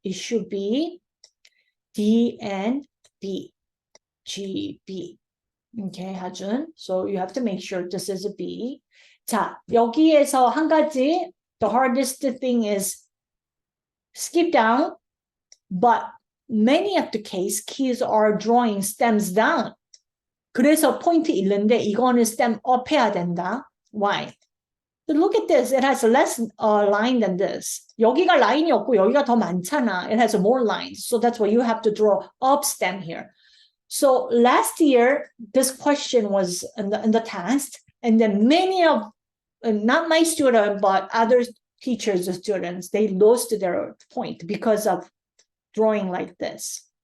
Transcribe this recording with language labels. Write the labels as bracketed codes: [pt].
[en] It should be D and B, G, B. Okay, 하준. So you have to make sure this is a B. [ko] 자, 여기에서 한 가지, [en] the hardest thing is skip down, but many of the case, keys are drawing stems down. [ko] 그래서 포인트 잃는데 이거는 stem up 해야 된다. [en] Why? But look at this. It has less line than this. [ko] 여기가 라인이 없고 여기가 더 많잖아. [en] It has more lines. So that's why you have to draw up stem here. So last year, this question was in the test, and then many of, not my student, but other teachers' students, they lost their point because of drawing like this.